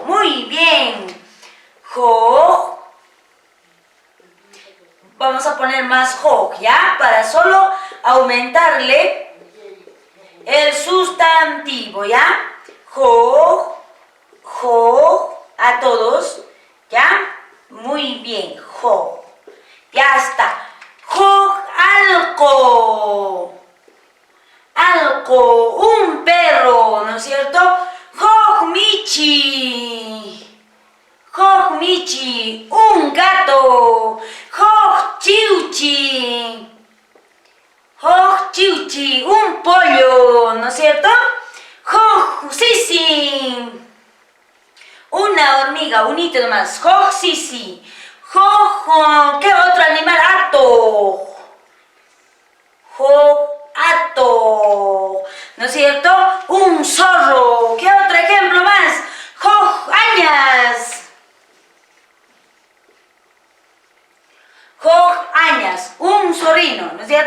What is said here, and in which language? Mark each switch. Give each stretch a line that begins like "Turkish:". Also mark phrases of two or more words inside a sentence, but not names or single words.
Spanish: Muy bien. Jo. Vamos a poner más jo, ¿ya? Para solo aumentarle el sustantivo, ¿ya? Jo, a todos, ¿ya? Muy bien, jo. Ya está. Jo, alco. Alco, un perro, ¿no es cierto? Jo, michi. Jo, michi, un gato. Jo, chiuchi. Jo, chiuchi, un pollo, ¿no es cierto? Jo, sisi. Una hormiga, un hito nomás. Jo, sisi. Jo, ¿qué otro animal? Ato. Jo, ato. ¿No es cierto? Un zorro. ¿Qué otro ejemplo más? Jo, añas. Añas, un zorrino, ¿no es cierto?